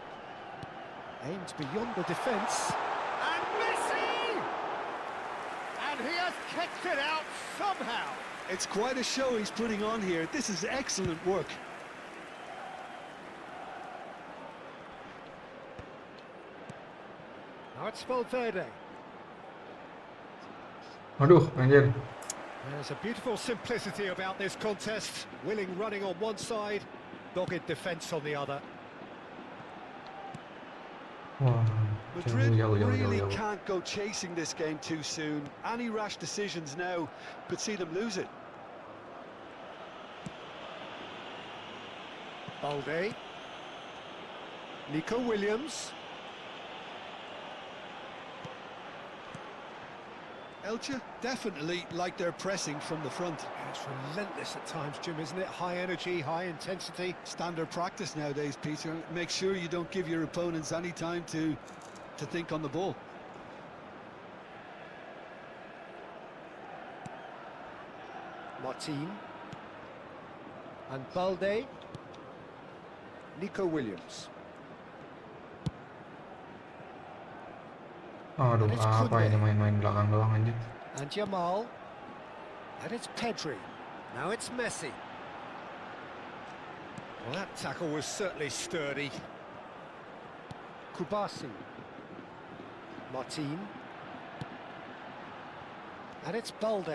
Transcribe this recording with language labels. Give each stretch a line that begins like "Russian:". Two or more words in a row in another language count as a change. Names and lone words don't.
English: Aimed beyond the defence. And And he has kicked it out somehow. It's quite a show he's putting on here. This is excellent work. Now it's Valverde.
Indonesian: Aduh, anjir.
English: There's a beautiful simplicity about this contest. Willing running on one side, dogged defence on the other. Wah, Madrid really
Indonesian: jauh.
English: can't go chasing this game too soon. Any rash decisions now could see them lose it. Balde. Nico Williams. Elche definitely like their pressing from the front. It's relentless at times, Jim, isn't it? High energy, high intensity. Standard practice nowadays, Peter. Make sure you don't give your opponents any time to think on the ball. Martin. And Balde. Nico Williams.
Indonesian: Aduh,
English: And it's
Indonesian: apa Kunde. ini main-main belakang doang anjir.
English: And Jamal. And it's Pedri. Now it's Messi. Well, that tackle was certainly sturdy. Kubasi. Martin. And it's Balde.